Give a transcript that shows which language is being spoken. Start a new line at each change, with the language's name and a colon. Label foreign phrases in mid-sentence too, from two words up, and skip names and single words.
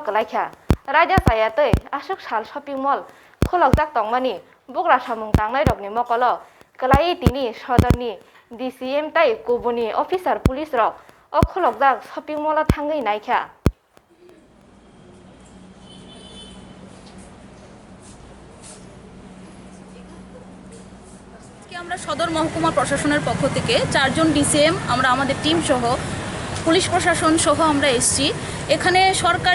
Kok Borok: kalaikha raja saya tei asuk sal
English: shopping mall
Kok Borok: kholokjak tongmani bugra samung tangnai rokni mokolo kalai tini sodorni DCM tai kubuni
English: officer police
Kok Borok: rok o kholokjak
English: shopping mall
Kok Borok: thangai naikha
Bangla: আমরা সদর মহকুমা প্রশাসনের পক্ষ থেকে 4 জন ডিসিএম আমরা আমাদের টিম সহ পুলিশ প্রশাসন সহ আমরা এসেছি এখানে সরকারি